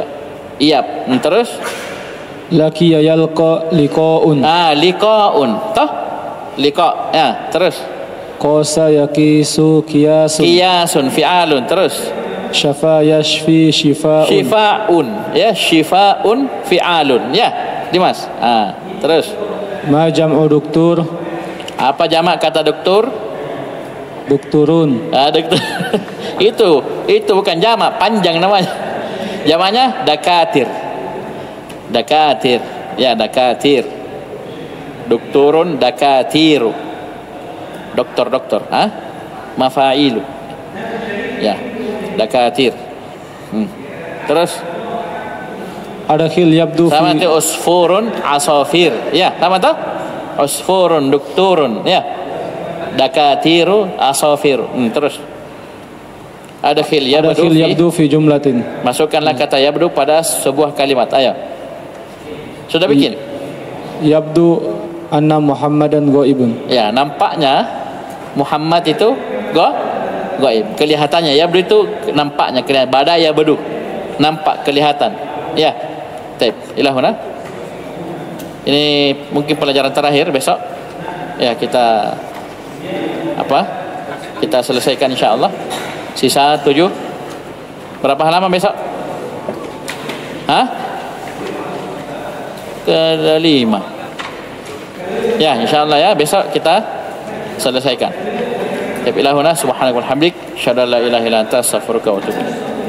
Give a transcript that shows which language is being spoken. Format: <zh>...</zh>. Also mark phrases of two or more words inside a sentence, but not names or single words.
<id>Iyab. Terus.</id> <ar>لقي يلقى لقاء.</ar> <id>Liqaun. Toh? Liqa. Ya, terus.</id> <ar>قاس يقيس قياس. قياس فعال. Terus. شفى يشفي شفاء. Shifaun. Ya, شفاء فعال.</ar> <id>Ya, Dimas. Terus.</id> <ar>ما جمع دكتور.</ar> <id>Apa jamak kata doktor? Doktorun. Doktor. itu bukan jamak, panjang namanya. Jamaknya dakatir. Dakatir. Ya,</id> <ar>دكاتير. دكتور، دكاتير.</ar> <id>Doktor. Mafailu. Ya, dakatir. Terus.</id> <ar>أدخل يبدو في.</ar> <id>Sama itu</id> <ar>عصفور، عصافير.</ar> <id>Ya, sama tu? Usfurun, doktorun. Ya.</id> <ar>دكاتير، عصافير. Terus. Adakhil يبدو في جملة.</ar> <id>Masukkanlah kata yabdu pada sebuah kalimat. Ayo. Sudah bikin?</id> <ar>يبدو أن محمدا غائب.</ar> <id>Ya, nampaknya Muhammad itu gaib. Kelihatannya yabdu itu nampaknya, kelihatan. Badaya bedu. Nampak, kelihatan. Ya. Baik, ilahuna. Ini mungkin pelajaran terakhir besok. Ya, kita kita selesaikan insyaallah. Sisa 7. Berapa halaman besok? Ke-5. Ya, insyaallah ya, besok kita selesaikan.</id> <ar>إلهنا سبحانك وبحمدك أشهد أن لا إله إلا أنت أستغفرك وأتوب إليك.</ar>